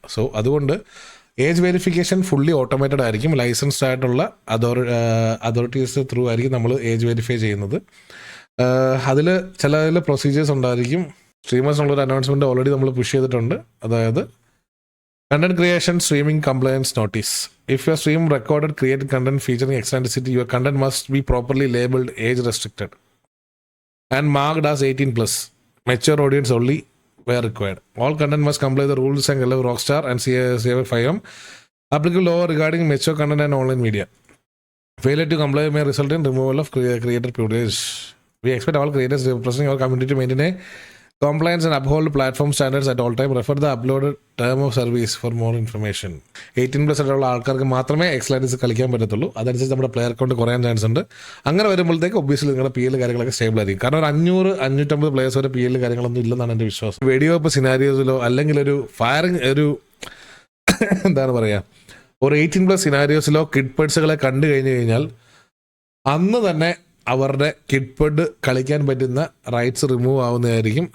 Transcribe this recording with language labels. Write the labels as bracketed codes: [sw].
[ml] So അതുകൊണ്ട് age verification fully automated ആയിരിക്കും. Licensed ആയിട്ടുള്ള അതോറിറ്റീസ് ത്രൂ ആയിരിക്കും നമ്മൾ ഏജ് വെരിഫൈ ചെയ്യുന്നത്. അതിൽ ചില പ്രൊസീജിയേഴ്സ് ഉണ്ടായിരിക്കും. സ്ട്രീമേഴ്സിനുള്ളൊരു അനൗൺസ്മെൻറ്റ് ഓൾറെഡി നമ്മൾ പുഷ് ചെയ്തിട്ടുണ്ട്. [en] അതായത് content creation streaming compliance notice. If your stream recorded created content featuring eccentricity, your content must be properly labeled age restricted and marked as 18+. Mature audience only where required. All content must comply the rules and allow Rockstar and CA5M applicable law regarding mature content and online media. Failure to comply may result in removal of creator privilege. We expect all creators representing our community to maintain a compliance and uphold platform standards at all time. Refer the uploaded term of service for more information. [ml] 18+ ആയിട്ടുള്ള ആൾക്കാർക്ക് മാത്രമേ excellence കളിക്കാൻ പറ്റത്തുള്ളൂ. അതനുസരിച്ച് നമ്മുടെ player account കുറയാൻ chance ഉണ്ട്. അങ്ങനെ വരുമ്പോഴത്തേക്ക് ഒബ്വിയസ്ലി നിങ്ങളുടെ PL കാര്യങ്ങളൊക്കെ സ്റ്റേബിൾ ആയിരിക്കും. കാരണം ഒരു 500-550 പ്ലേയേഴ്സ് വരെ PL കാര്യങ്ങളൊന്നും ഇല്ലെന്നാണ് എൻ്റെ വിശ്വാസം. വെടിയോ ഇപ്പോൾ സിനാരിയോസിലോ അല്ലെങ്കിൽ ഒരു ഫയറിങ് എന്താണ് പറയുക, ഒരു 18+ സിനാരിയോസിലോ കിഡ് പേഴ്സുകളെ കണ്ടു കഴിഞ്ഞു കഴിഞ്ഞാൽ അന്ന് തന്നെ അവരുടെ കിഡ്പഡ് കളിക്കാൻ പറ്റുന്ന റൈറ്റ്സ് റിമൂവ് ആവുന്നതായിരിക്കും.